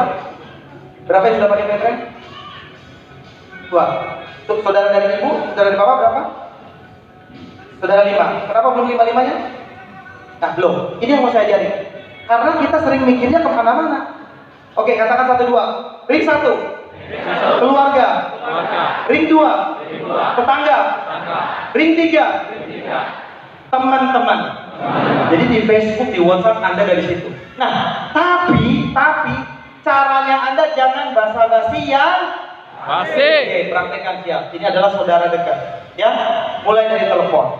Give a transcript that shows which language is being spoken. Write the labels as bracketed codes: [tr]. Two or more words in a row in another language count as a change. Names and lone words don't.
[id] Berapa yang sudah pakai Pedren? 2. Untuk saudara dari ibu, saudara dari bapak berapa? Saudara 5. Kenapa belum 5-5-nya? Nah, belum. Ini yang mau saya ajarin. Karena kita sering mikirnya kemana-mana. Oke, katakan 1, 2. Ring 1. Keluarga. Ring 2. Tetangga. Ring 3. Teman-teman. Jadi di Facebook, di WhatsApp Anda dari situ. Nah, tapi caranya Anda jangan basa-basi yang Basi. Oke, praktekkan siap. Ini adalah saudara dekat. Ya, mulai dari telepon.